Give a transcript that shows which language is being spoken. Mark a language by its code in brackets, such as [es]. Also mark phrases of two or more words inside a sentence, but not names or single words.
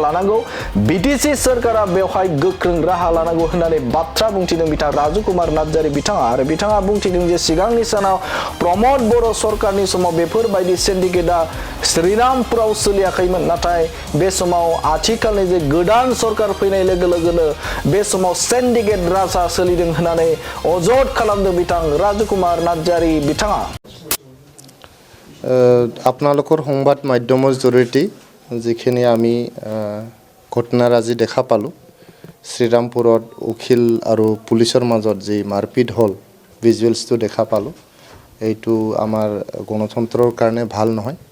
[brx] लानांगौ BTC सरकारा बेवहाय गोख्रों राहा लानांगौ होननानै बाथ्रा बुंथिदों बिथां राजु कुमार नार्जारी बिथाङा आरो बिथाङा बुंथिदों जे सिगांनि सानाव प्रमोद बर' सरकारनि समाव बेफोरबायदि सिन्डिकेटआ श्रीरामपुराव सोलियाखैमोन नाथाय बे समाव आथिखालनि जे गोदान सरकार फैनाय लोगो लोगोनो बे समाव सिन्डिकेट राजा सोलिदों होननानै अजद खालामदों बिथां राजु कुमार नार्जारी बिथाङा [as] আপোনালোকৰ সংবাদ মাধ্যমৰ জৰিয়তে যিখিনি আমি ঘটনাৰাজি দেখা পালোঁ শ্ৰীৰামপুৰত উকিল আৰু পুলিচৰ মাজত যি মাৰপিট হ'ল ভিজুৱেলছটো দেখা পালোঁ এইটো আমাৰ গণতন্ত্ৰৰ কাৰণে ভাল নহয়